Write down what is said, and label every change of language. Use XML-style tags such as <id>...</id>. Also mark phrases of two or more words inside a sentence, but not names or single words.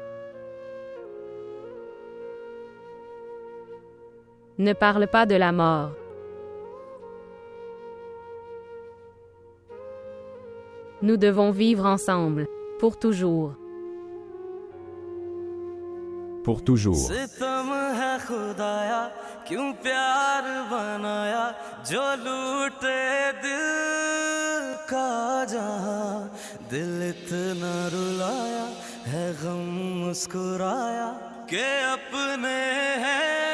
<fr>Ne parle pas de la mort. Nous devons vivre ensemble, pour toujours. Pour toujours.</fr> <hi>दिल इतना रुलाया है गम मुस्कुराया के अपने हैं</hi>